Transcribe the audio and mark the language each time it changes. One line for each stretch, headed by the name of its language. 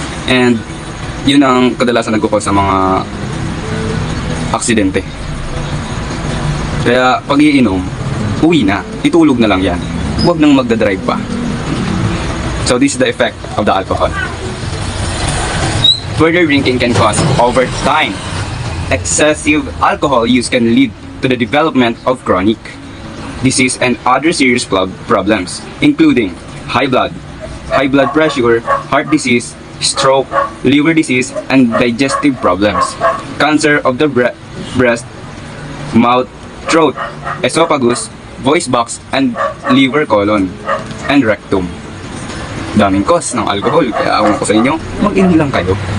Filipino: And yun ang kadalasan nagkukos sa mga aksidente. Kaya pag iinom, uwi na, itulog na lang yan. Huwag nang magdadrive pa.
English: So this is the effect of the alcohol. Further drinking can cause over time. Excessive alcohol use can lead to the development of chronic disease and other serious problems, including high blood pressure, heart disease, stroke, liver disease, and digestive problems, cancer of the breast, mouth, throat, esophagus, voice box, and liver colon, and rectum.
Filipino: Daming cause ng alcohol, kaya awan ko sa inyo, mag-inom lang kayo.